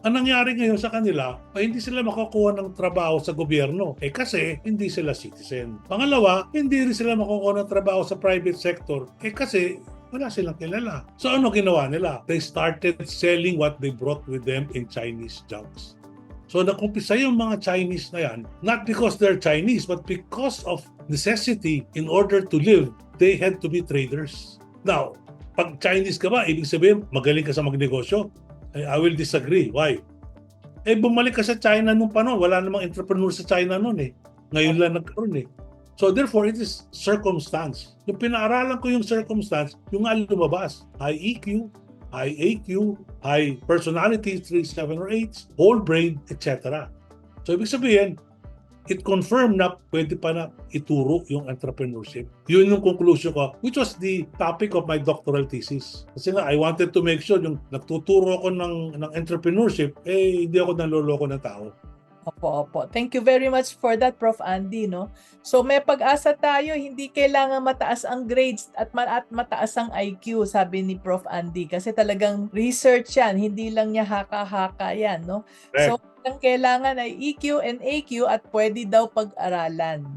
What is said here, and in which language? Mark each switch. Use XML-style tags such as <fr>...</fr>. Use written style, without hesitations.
<tl>Ang nangyari ngayon sa kanila, ay hindi sila makakuha ng trabaho sa gobyerno. Kasi hindi sila citizen. Pangalawa, hindi rin sila makakuha ng trabaho sa private sector. Kasi wala silang kilala. So ano ginawa nila?</tl> <en>They started selling what they brought with them in Chinese junks. So</en> <tl>nakumpisa yung mga Chinese na yan,</tl> <en>not because they're Chinese, but because of necessity in order to live, they had to be traders.</en> <tl>Now, pag Chinese ka ba, ibig sabihin, magaling ka sa magnegosyo?</tl> <en>I will disagree. Why?</en> <tl>Bumalik ka sa China nung panahon, wala namang entrepreneur sa China noon Ngayon lang nagkaroon</tl> <en>So therefore, it is circumstance.</en> <tl>Yung pinaaralan ko yung circumstance, yung lumabas.</tl> <en>High EQ, high AQ, high personality, 3, 7, or 8, whole brain, etc.</en> <tl>So ibig sabihin,</tl> <en>it confirmed</en> <tl>na pwede pa na ituro yung entrepreneurship. Yun yung conclusion ko,</tl> <en>which was the topic of my doctoral thesis.</en> <tl>Kasi nga,</tl> <en>I wanted to make sure</en> <tl>yung nagtuturo ako ng entrepreneurship, hindi ako naloloko ng tao. Opo.</tl> <en>Thank you very much for that, Prof. Andy, no?</en> <tl>So may pag-asa tayo, hindi kailangan mataas ang grades at mataas ang IQ, sabi ni Prof. Andy, kasi talagang research yan, hindi lang niya haka-haka yan, no?</tl> <en>Right.</en> <tl>So ang kailangan ay EQ and AQ at pwede daw pag-aralan.</tl>